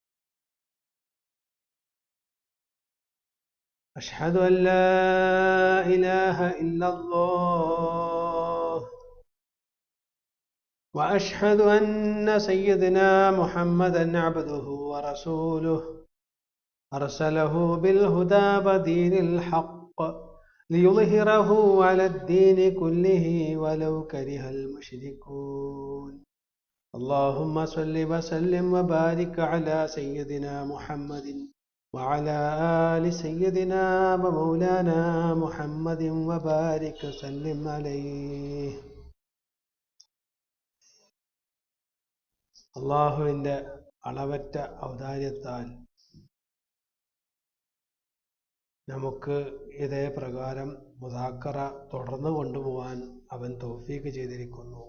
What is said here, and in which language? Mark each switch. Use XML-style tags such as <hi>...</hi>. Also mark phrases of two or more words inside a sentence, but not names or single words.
<ar>أشهد أن لا إله إلا الله وأشهد أن سيدنا محمدا عبده ورسوله أرسله بالهدى ودين الحق ليظهره على الدين كله ولو كره المشركون. اللهم صل وسلم وبارك على سيدنا محمد وعلى آل سيدنا ومولانا محمد وبارك وسلم عليه.</ar> <ml>അള്ളാഹുവിൻ്റെ അളവറ്റ ഔദാര്യത്താൽ നമുക്ക് ഇതേ പ്രകാരം മുദാക്കറ തുടർന്നു കൊണ്ടുപോകാൻ അവൻ തൗഫീഖ് ചെയ്തിരിക്കുന്നു.</ml>